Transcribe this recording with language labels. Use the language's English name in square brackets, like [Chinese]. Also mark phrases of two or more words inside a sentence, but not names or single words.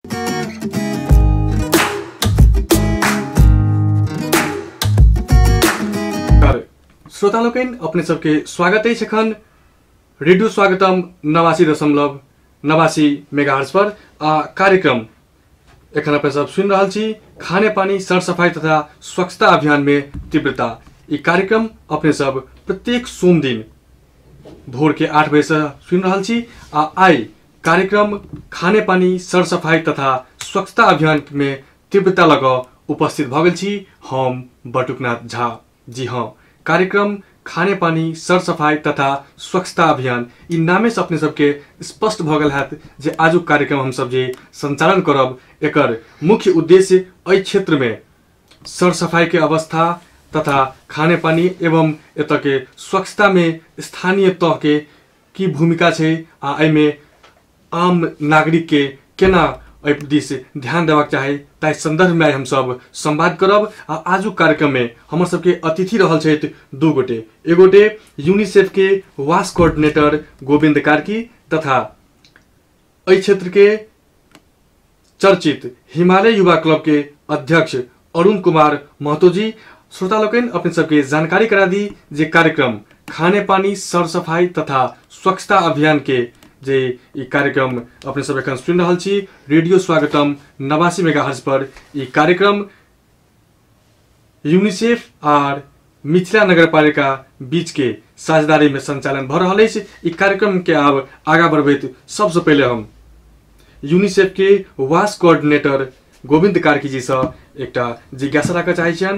[Maithili] श्रोतालोकन अपने सबके स्वागत है रेडियो स्वागतम 89.89 मेगाहर्ट्ज पर कार्यक्रम एखन अपने सब सुन रहा छी खाने पानी सरसफाई तथा स्वच्छता अभियान में तीव्रता। ये कार्यक्रम अपने सब प्रत्येक सोम दिन भोर के 8 बजे से सुन रहा छी। आई कार्यक्रम खाने पानी सरसफाई तथा स्वच्छता अभियान में तीव्रता लग उपस्थित भगल छी हम बटुकनाथ झा। जी हाँ, कार्यक्रम खाने पानी सरसफाई तथा स्वच्छता अभियान इ नामे से अपने सबके स्पष्ट भगल है जे आजु कार्यक्रम हम सब जे संचालन करब एकर मुख्य उद्देश्य एहि क्षेत्र में सरसफाई के अवस्था तथा खाने पानी एवं एत के स्वच्छता में स्थानीय तह के की भूमिका है आ एमे आम नागरिक के केना दिस ध्यान देवाक चाहे ताहि संदर्भ में हम सब संवाद करब। आजु कार्यक्रम में हमर सबके अतिथि रहल छथि दू गोटे। एगोटे यूनिसेफ के [English] WASH coordinator [Maithili] गोविंद कार्की तथा एहि क्षेत्र के चर्चित हिमालय युवा क्लब के अध्यक्ष अरुण कुमार महतो जी। श्रोतालोकन अपने सबके जानकारी करा दी जे कार्यक्रम खाने पानी सरसफाई तथा स्वच्छता अभियान के जे ई कार्यक्रम अपने सब एखन सुन रहल छी रेडियो स्वागतम 89 मेगाहर्ट्ज पर। ई कार्यक्रम यूनिसेफ और मिथिला नगरपालिका बीच के साझेदारी में संचालन भ रहल अछि। ई कार्यक्रम के आब आगा बढ़बैत सबसे पहले हम यूनिसेफ के वास कोऑर्डिनेटर गोविंद कार्की जी से एकटा जिज्ञासा राखऽ चाहै छियन।